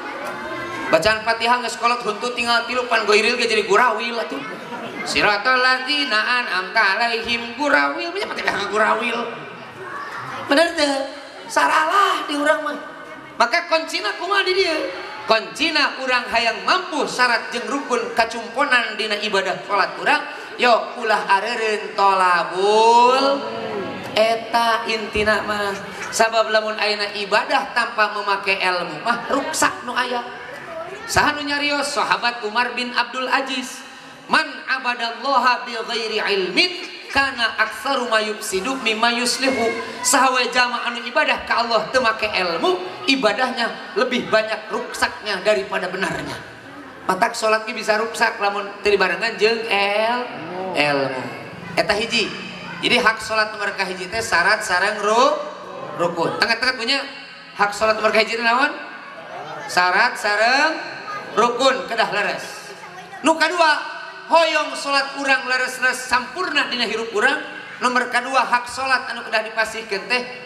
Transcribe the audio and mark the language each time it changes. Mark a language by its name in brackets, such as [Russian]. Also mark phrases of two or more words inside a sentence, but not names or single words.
[Sundanese] bacaan Fatihah geus kolot huntut tinggal tilu pan goiril ge jadi gurawil atuh [Arabic] صراط الذين أنعمت عليهم [Sundanese] gurawil nya Fatihah gurawil bener teh saralah di urang mah maka kuncina kumaha di dieu kuncina urang hayang mampu syarat jeung rukun kacumponan dina ibadah salat urang yo ulah areureun tolabul eta intina mah sabab lamun ayeuna ibadah tanpa memake ilmu mah ruksak nu aya saha nu nyarios sahabat Umar bin Abdul Aziz [Arabic] من عبد الله بغير علم كان أكثر ما يفسد مما يصلح [Sundanese] saha we jalma anu ibadah ka Allah teu make ilmu ibadahnya [Indonesian] lebih banyak ruksaknya daripada benarnya [Sundanese] matak salat ge bisa ruksak lamun teu dibarengan jeung ilmu eta hiji jadi hak salat nomor kahiji teh syarat sareng rukun tengah-tengah punya hak salat nomor kahiji teh naon syarat sareng rukun kedah leres nu kadua hoyong salat urang leres-leres sampurna dina hirup urang nomor kadua hak salat anu kedah dipasihkeun teh